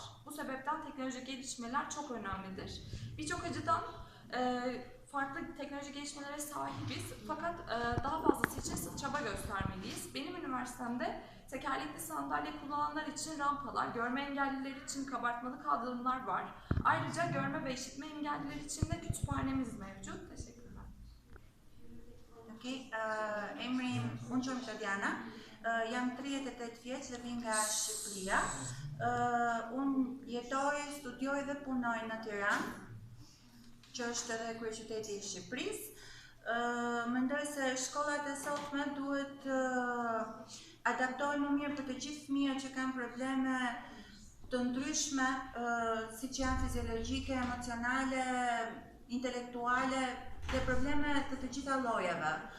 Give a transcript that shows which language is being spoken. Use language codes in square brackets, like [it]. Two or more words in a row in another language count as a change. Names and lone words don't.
[tr] Bu sebepten teknolojik gelişmeler çok önemlidir. Birçok açıdan farklı teknolojik gelişmelere sahibiz fakat daha fazlası için çaba göstermeliyiz. Benim üniversitemde tekerlekli sandalye kullananlar için rampalar, görme engelliler için kabartmalı kaldırımlar var. Ayrıca görme ve işitme engelliler için de kütüphanemiz mevcut. Teşekkürler. [sq] Okay, emri unë jam Tatiana, jam 38 vjeç dhe vi nga Shqipëria. Unë jetoj, studioj dhe punoj në Tiranë, që është edhe kryeqyteti i Shqipërisë. Mendoj se shkollat e sotme duhet adaptohen më mirë për të gjithë fëmijët që kanë probleme të ndryshme, siç janë fiziologjike, emocionale, intelektuale dhe probleme të gjitha llojeve.